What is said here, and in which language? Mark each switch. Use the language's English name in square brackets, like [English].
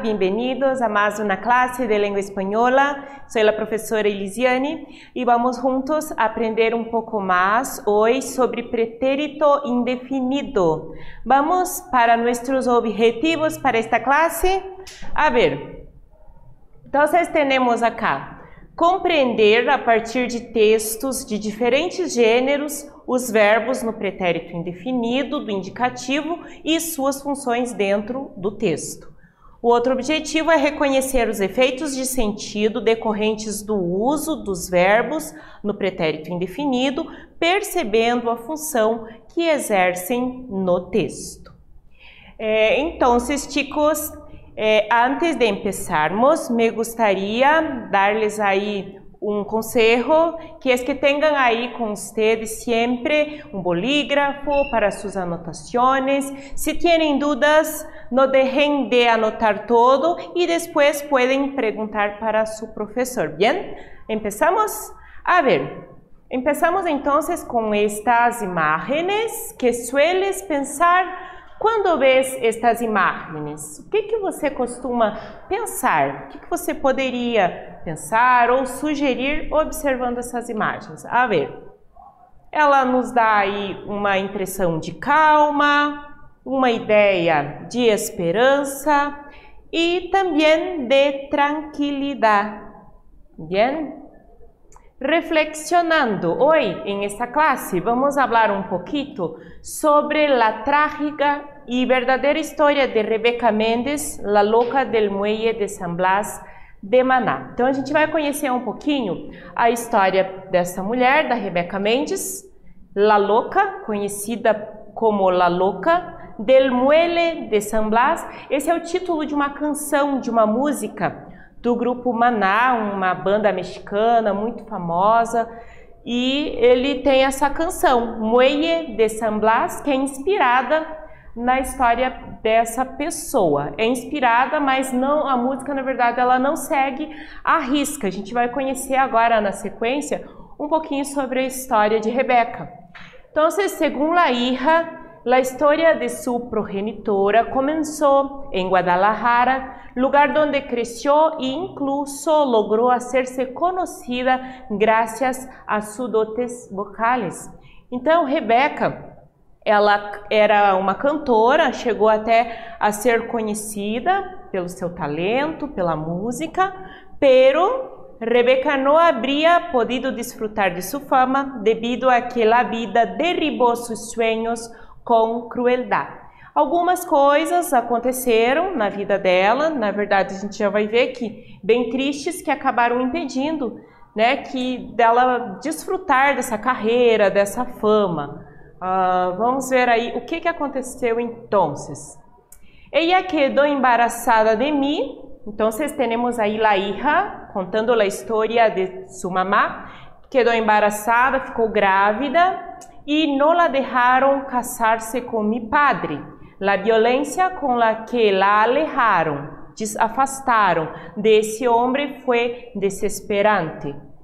[Spanish] Bienvenidos a más una clase de lengua española. Soy la profesora Elisiane y vamos juntos a aprender un poco más hoy sobre pretérito indefinido. Vamos para nuestros objetivos para esta clase. A ver, entonces tenemos acá [Portuguese] compreender a partir de textos de diferentes gêneros os verbos no pretérito indefinido, do indicativo e suas funções dentro do texto. O outro objetivo é reconhecer os efeitos de sentido decorrentes do uso dos verbos no pretérito indefinido, percebendo a função que exercem no texto. [Spanish] Então, chicos, antes de empezarmos, me gustaría darles ahí un consejo, que es que tengan ahí con ustedes siempre un bolígrafo para sus anotaciones. Si tienen dudas, no dejen de anotar todo y después pueden preguntar para su profesor. ¿Bien? ¿Empezamos? A ver, empezamos entonces con estas imágenes que sueles pensar. [Portuguese] Quando vês estas imagens, o que você costuma pensar? O que você poderia pensar ou sugerir observando essas imagens? [Spanish] A ver, [Portuguese] ela nos dá aí uma impressão de calma, uma ideia de esperança e também de tranquilidade. [Spanish] Bien? Reflexionando, hoy en esta clase vamos a hablar un poquito sobre la trágica y verdadera historia de Rebeca Mendes, la loca del muelle de San Blas de Maná. [Portuguese] Então a gente vai conhecer um pouquinho a história dessa mulher, da Rebeca Mendes, la loca, conhecida como la loca del muelle de San Blas. Esse é o título de uma canção, de uma música do grupo Maná, uma banda mexicana muito famosa, e ele tem essa canção, Muelle de San Blas, que é inspirada na história dessa pessoa. É inspirada, mas não, a música, na verdade, ela não segue à risca. A gente vai conhecer agora, na sequência, um pouquinho sobre a história de Rebeca. [Spanish] Então, según la hija, la historia de su progenitora comenzó en Guadalajara, lugar donde creció e incluso logró hacerse conocida gracias a sus dotes vocales. [Portuguese] Então, Rebeca, ela era uma cantora, chegou até a ser conhecida pelo seu talento, pela música, [Spanish] pero Rebeca no habría podido disfrutar de su fama debido a que la vida derribó sus sueños [Portuguese] com crueldade. Algumas coisas aconteceram na vida dela, na verdade a gente já vai ver que bem tristes, que acabaram impedindo, né, dela desfrutar dessa carreira, dessa fama. Vamos ver aí o que aconteceu então. [Spanish] Ella quedó embarazada de mí. [Portuguese] Então temos aí la hija contando a história de sua mamá. [Spanish] Quedó embarazada, [Portuguese] ficou grávida [Spanish] y no la dejaron casarse con mi padre. La violencia con la que la alejaron, afastaron de ese hombre fue desesperante.